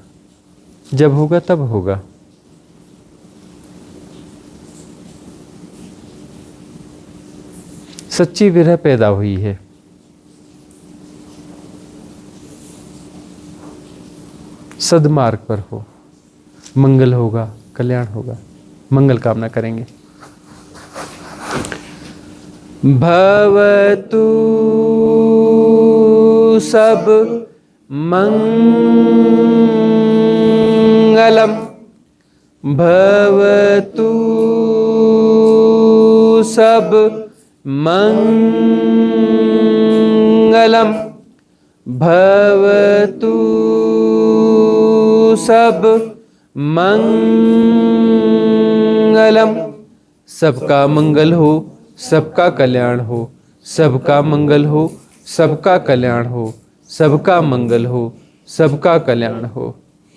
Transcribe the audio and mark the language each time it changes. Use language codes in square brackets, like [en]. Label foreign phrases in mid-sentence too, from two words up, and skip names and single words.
[hi] जब होगा तब होगा। सच्ची विरह पैदा हुई है। सद्मार्ग पर हो, मंगल होगा, कल्याण होगा। मंगल कामना करेंगे। [pi] भवतु सब मंगलम, भवतु सब मंगलम, भवतु सब मंगलम। [hi] सबका मंगल हो, सबका कल्याण हो, सबका मंगल हो, सबका कल्याण हो, सबका मंगल हो, सबका कल्याण हो।